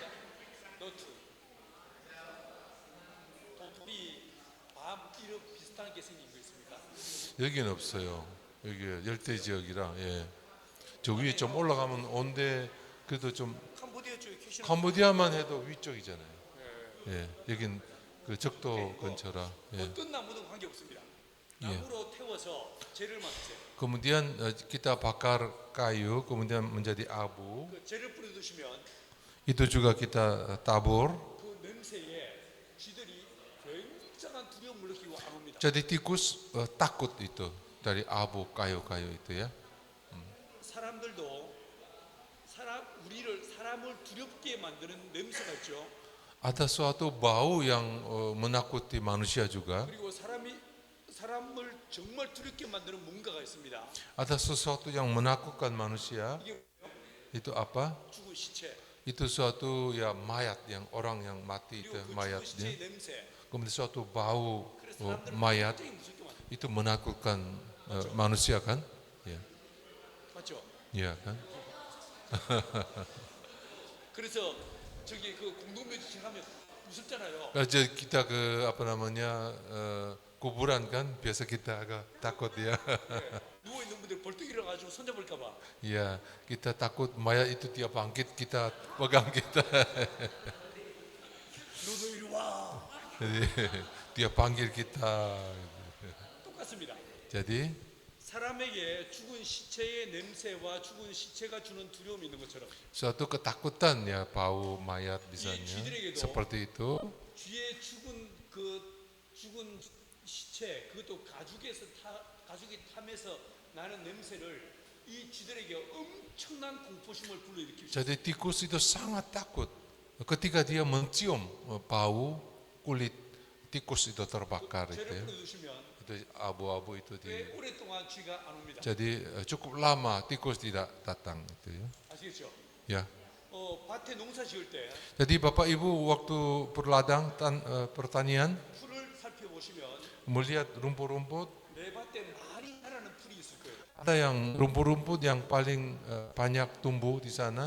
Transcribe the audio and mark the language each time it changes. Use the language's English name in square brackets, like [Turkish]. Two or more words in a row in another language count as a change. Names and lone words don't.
[Korean] 너트, 도토리, 밤 이런 비슷한 게 생긴 거 있습니까? 여기는 없어요. 여기 열대 지역이라. 예. 저 위에 좀 올라가면 온데 그래도 좀 캄보디아 쪽에 캐시넛. 캄보디아만 해도 위쪽이잖아요. 예. 여긴 그 적도 근처라. 예. 어떤 나무든 관계 없습니다. 나무로 태워서 재를 만드세요. [Indonesian] Kemudian kita bakar kayu, kemudian menjadi abu. [Korean] 그 재를 뿌려 두시면 [Indonesian] Itu juga kita tabur. [Korean] 그 냄새에 쥐들이 굉장한 두려움을 느끼고 안 옵니다. [Indonesian] Jadi tikus takut itu dari abu kayu-kayu itu ya. [Korean] 사람들도 사람을 두렵게 만드는 냄새가 있죠. [Indonesian] Ada suatu bau yang menakuti manusia juga. [Korean] 그리고 사람을 정말 두렵게 만드는 뭔가가 있습니다. [Indonesian] Ada sesuatu yang menakutkan manusia. [Korean] 이게 [Indonesian] Itu apa? [Korean] 죽은 시체. [Indonesian] Itu suatu ya mayat yang orang yang mati itu [Korean] 그리고 그 죽은 [Indonesian] mayatnya. [Korean] 시체의 냄새. [Indonesian] Kemudian suatu bau [Korean] 그래서 사람들은 [Indonesian] mayat [Korean] 굉장히 무섭게 만들어요. [Indonesian] itu menakutkan manusia kan? Ya, [Korean] 맞죠? [Indonesian] ya kan? [Korean] 그래서 저기 그 공동묘지 지나면 무섭잖아요. [Indonesian] Aja kita ke apa namanya kuburan kan biasa kita agak takut ya. [Korean] 누워 있는 분들 벌떡 일어나가지고 손잡을까봐. [Indonesian] Ya kita takut mayat itu dia bangkit kita pegang kita. [Korean] 너도 이리 와. [Indonesian] Jadi dia panggil kita. [Korean] 똑같습니다. [Indonesian] Jadi [Korean] 사람에게 죽은 시체의 냄새와 죽은 시체가 주는 두려움이 있는 것처럼 [Indonesian] suatu ketakutan ya bau mayat misalnya [Korean] 쥐들에게도 [Indonesian] seperti itu. [Korean] 쥐의 죽은 시체 그것도 가죽이 타면서 나는 냄새를 이 쥐들에게 엄청난 공포심을 불러일으킵니다. [Indonesian] Jadi tikus itu sangat takut ketika dia mencium bau kulit tikus itu terbakar itu [Korean] 죄를 [Indonesian] ya. [Korean] 뿌려두시면 [Indonesian] Itu abu-abu itu di. [Korean] 꽤 오랫동안 쥐가 안 옵니다. [Indonesian] Jadi cukup lama tikus tidak datang itu ya. [Korean] 아시겠죠? [Indonesian] Ya. [Korean] 밭에 농사 지을 때 [Indonesian] Jadi Bapak Ibu waktu berladang pertanian [Korean] 풀을 살펴보시면 [Indonesian] melihat rumput-rumput, [Korean] 내 밭에 많이 자라는 풀이 있을 거예요. [Indonesian] ada yang rumput-rumput yang paling banyak tumbuh di sana.